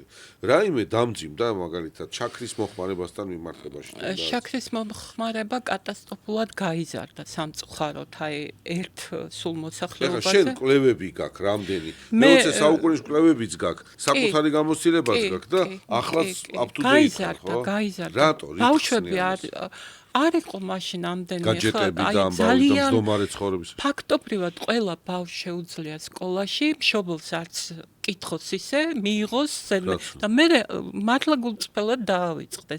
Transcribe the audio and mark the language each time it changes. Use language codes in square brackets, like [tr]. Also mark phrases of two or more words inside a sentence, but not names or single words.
[ka] რაიმე დამძიმდა მაგალითად შაქრის მოხმარებასთან მიმართებაში. შაქრის მოხმარება კატასტროფულად გაიზარდა სამწუხაროდ, აი ერთ სულ მოსახლეობაზე. ეხლა შენ კვლევები გაქვს რამდენი? მე-20 საუკუნის კვლევებიც გაქვს, საკუთარი გამოცდილებაც გაქვს და ახლაც [en] up-to-date [ka] ხარ, ხო? გაიზარდა. რატო? ბავშვები არ იყო მაშინ ამდენი გაჯეტები და ამბავი და მდგომარე ცხოვრების. ფაქტობრივად ყველა ბავშვს შეუძლია სკოლაში მშობელს არც კითხოს ისე მიიღოს და მე მართლა გულწრფელად დაავიწყდეს.